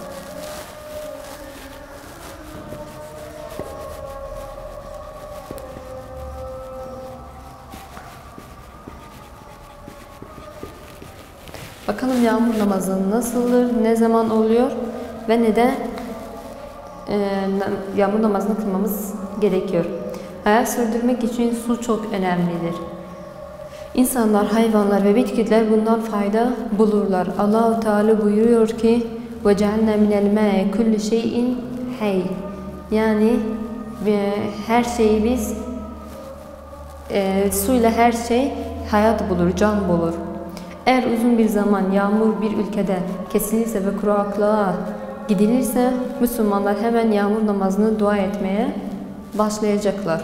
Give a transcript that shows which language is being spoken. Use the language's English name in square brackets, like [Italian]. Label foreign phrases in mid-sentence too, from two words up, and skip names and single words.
[Turkish] Bakalım yağmur namazı nasıldır, ne zaman oluyor ve neden yağmur namazını kılmamız gerekiyor. Hayat sürdürmek için su çok önemlidir. İnsanlar, hayvanlar ve bitkiler bundan fayda bulurlar. Allah-u Teala buyuruyor ki [Arabic] وَجَعَلْنَا مِنَ الْمَاءِ كُلِّ شَيْءٍ حَيٍّ. [Turkish] Yani her şeyi biz suyla her şey hayat bulur, can bulur. Eğer uzun bir zaman yağmur bir ülkede kesilirse ve kuraklığa gidilirse Müslümanlar hemen yağmur namazını dua etmeye başlayacaklar.